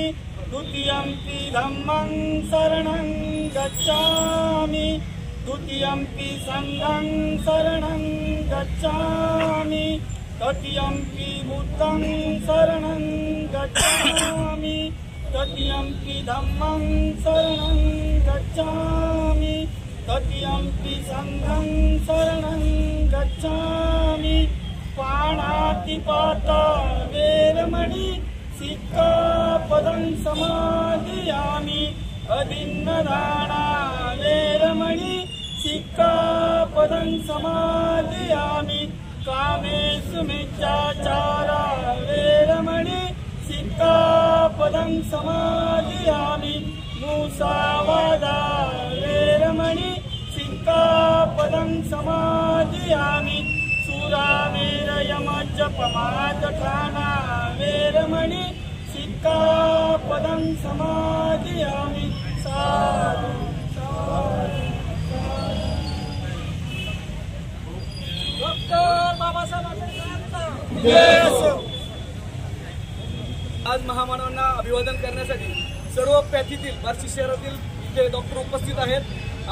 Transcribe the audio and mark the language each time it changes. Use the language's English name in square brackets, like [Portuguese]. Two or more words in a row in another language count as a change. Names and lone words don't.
[Pali] द्वितीयंपि धम्मं शरणं गच्छामि द्वितीयंपि संघं शरणं गच्छामि तृतीयंपि बुद्धं शरणं गच्छामि तृतीयंपि धम्मं शरणं गच्छामि तृतीयंपि संघं शरणं गच्छामि पाणातिपाता वेरमणि सिक्खापदं समादयामि अदिन्नदाना वेरमणि सिक्खापदं समादयामि कामेषु मिथ्याचारा वेरमणि सिक्खापदं समादयामि मुसावादा वेरमणि सिक्खापदं समादयामि सुरामेरयमज्जपमादठाना वेरमणि सिक्खापदं समादयामि। [Marathi] साधु डॉक्टर बाबासाहेब आंबेडकरांचा आज महामानवांना अभिवादन करण्यासाठी सर्व पॅथीतील बार्शी शहरातील जे डॉक्टर उपस्थित आहेत।